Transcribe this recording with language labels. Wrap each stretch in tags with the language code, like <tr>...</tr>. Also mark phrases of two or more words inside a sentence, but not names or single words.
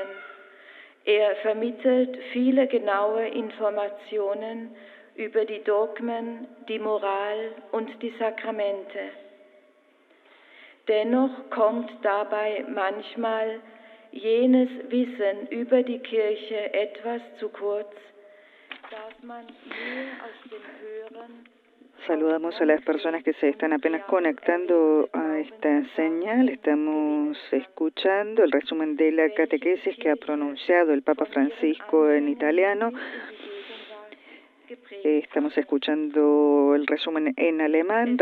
<de>Er vermittelt viele genaue Informationen über die Dogmen, die Moral und die Sakramente. Dennoch kommt dabei manchmal jenes Wissen über die Kirche etwas zu kurz, das man nur aus dem Hören.</de> <es>Saludamos a las personas que se están apenas conectando a esta señal. Estamos escuchando el resumen de la catequesis que ha pronunciado el Papa Francisco en italiano. Estamos escuchando el resumen en alemán.</es>